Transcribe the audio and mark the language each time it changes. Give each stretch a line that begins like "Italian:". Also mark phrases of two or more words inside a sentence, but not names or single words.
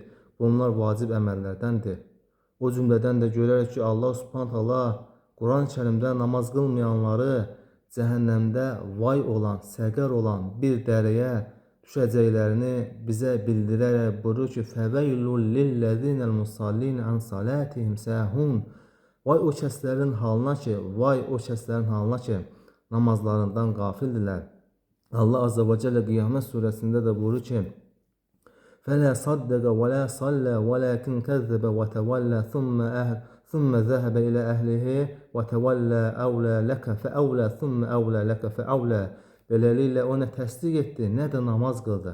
Azerbaijani: Bunlar vacib əməllərdəndir. O cümlədən də görərək ki, Allah
Arabic: سبحانه تعالى
Azerbaijani: Quran-ı Kərimdə namaz qılmayanları cəhənnəmdə vay olan, səqər olan bir dərəyə düşəcəklərini bizə bildirərək buyurur ki:
Arabic: "فويل للذين المصلين عن صلاتهم ساهون."
Azerbaijani: Vay o kəslərin halına ki, namazlarından qafildirlər. Allah
Arabic: عز وجل
Azerbaijani: Qiyamət surəsində də buyurur ki:
Arabic: "فلا صدق ولا صلى ولكن كذب وتولى ثم ذهب إلى أهله وتولى أولى لك فأولى ثم أولى لك فأولى."
Azerbaijani: Beləliklə o nə təsdiq etdi, nə də namaz qıldı.